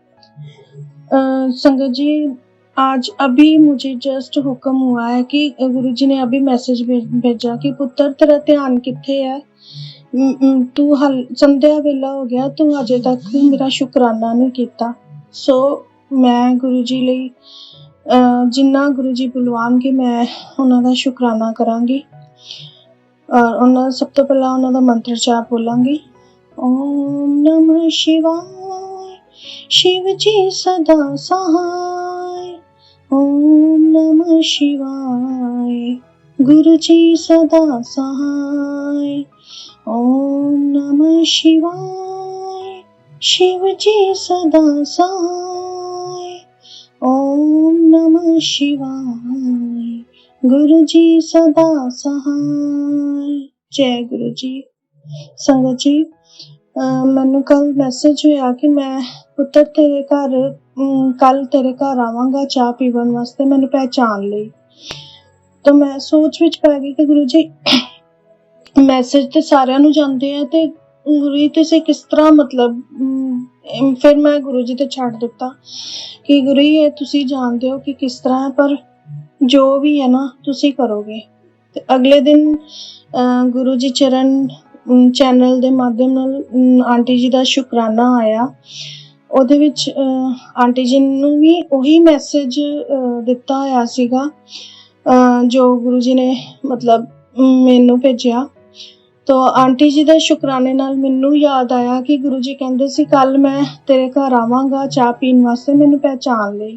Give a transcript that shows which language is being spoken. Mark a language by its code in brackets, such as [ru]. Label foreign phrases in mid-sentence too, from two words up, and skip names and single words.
[hi] संगत जी आज अभी मुझे जस्ट हुक्म हुआ है कि गुरु जी ने अभी मैसेज भेजा कि [pa] ਪੁੱਤਰ ਤੇਰਾ ਧਿਆਨ ਕਿੱਥੇ ਹੈ, [hi] तू संध्या वेला हो गया, तू अजे तक मेरा शुकराना नहीं किया। [pa] ਸੋ ਮੈਂ ਗੁਰੂ ਜੀ ਲਈ ਜਿੰਨਾ ਗੁਰੂ ਜੀ ਬੁਲਵਾਣਗੇ ਮੈਂ ਉਨ੍ਹਾਂ ਦਾ ਸ਼ੁਕਰਾਨਾ ਕਰਾਂਗੀ। ਔਰ ਸਭ ਤੋਂ ਪਹਿਲਾ ਉਨ੍ਹਾਂ ਦਾ ਮੰਤਰ ਜਾਪ ਬੋਲਾਂਗੀ। [sa] ओम नमः शिवाय, [hi] शिव जी सदा सहाय। [sa] ओम नमः शिवाय, [hi] गुरु जी सदा सहाय। [sa] ओम नमः शिवाय, [hi] शिव जी सदा सहाय। [sa] ओम नमः शिवाय, [hi] गुरु जी सदा सहाय। जय गुरु जी। [pa] ਸੰਗਤ ਜੀ ਮੈਨੂੰ ਕੱਲ ਮੈਸੇਜ ਹੋਇਆ ਕਿ ਮੈਂ ਪੁੱਤਰ ਤੇਰੇ ਘਰ ਕੱਲ ਤੇਰੇ ਘਰ ਆਵਾਂਗਾ ਚਾਹ ਪੀਵਣ ਵਾਸਤੇ, ਮੈਨੂੰ ਪਹਿਚਾਨ ਲਈ। ਤਾਂ ਮੈਂ ਸੋਚ ਵਿੱਚ ਪੈ ਗਈ ਕਿ ਗੁਰੂ ਜੀ ਮੈਸੇਜ ਤੇ ਸਾਰਿਆਂ ਨੂੰ ਜਾਂਦੇ ਆ ਤੇ ਗੁਰੂ ਜੀ ਤੁਸੀਂ ਕਿਸ ਤਰ੍ਹਾਂ ਮਤਲਬ ਫਿਰ ਮੈਂ ਗੁਰੂ ਜੀ ਤੇ ਛੱਡ ਦਿੱਤਾ ਕਿ ਗੁਰੂ ਜੀ ਤੁਸੀਂ ਜਾਣਦੇ ਹੋ ਕਿ ਕਿਸ ਤਰ੍ਹਾਂ ਹੈ, ਪਰ ਜੋ ਵੀ ਹੈ ਨਾ ਤੁਸੀਂ ਕਰੋਗੇ। ਤੇ ਅਗਲੇ ਦਿਨ ਗੁਰੂ ਜੀ ਚਰਨ ਚੈਨਲ ਦੇ ਮਾਧਿਅਮ ਨਾਲ ਆਂਟੀ ਜੀ ਦਾ ਸ਼ੁਕਰਾਨਾ ਆਇਆ। ਉਹਦੇ ਵਿੱਚ ਆਂਟੀ ਜੀ ਨੂੰ ਵੀ ਉਹੀ ਮੈਸੇਜ ਦਿੱਤਾ ਹੋਇਆ ਸੀਗਾ ਜੋ ਗੁਰੂ ਜੀ ਨੇ ਮਤਲਬ ਮੈਨੂੰ ਭੇਜਿਆ। ਤਾਂ ਆਂਟੀ ਜੀ ਦੇ ਸ਼ੁਕਰਾਨੇ ਨਾਲ ਮੈਨੂੰ ਯਾਦ ਆਇਆ ਕਿ ਗੁਰੂ ਜੀ ਕਹਿੰਦੇ ਸੀ ਕੱਲ ਮੈਂ ਤੇਰੇ ਘਰ ਆਵਾਂਗਾ ਚਾਹ ਪੀਣ ਵਾਸਤੇ, ਮੈਨੂੰ ਪਹਿਚਾਨ ਲਈ।